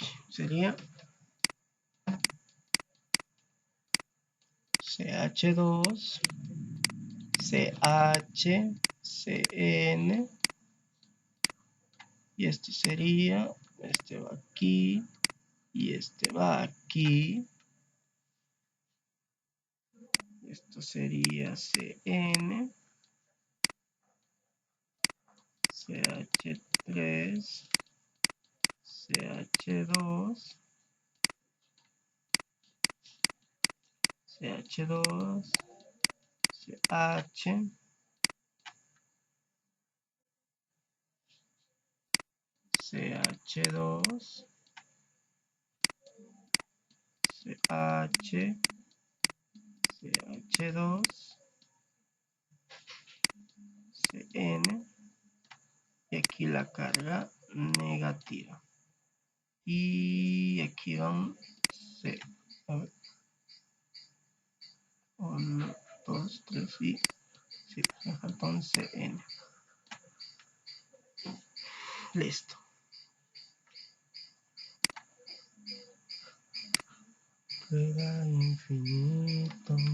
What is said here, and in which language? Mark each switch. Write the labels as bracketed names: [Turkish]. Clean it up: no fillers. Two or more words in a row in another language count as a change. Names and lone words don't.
[Spanish] Sería CH2, CH, CN, y esto sería, este va aquí, y este va aquí. Esto sería CN, CH3, CH2, CH2, CH, CH2, CH, CH2, CN, y aquí la carga negativa. Y aquí van C. A ver. 1, 2, 3 y sí, me falta un CN. Listo. Queda infinito.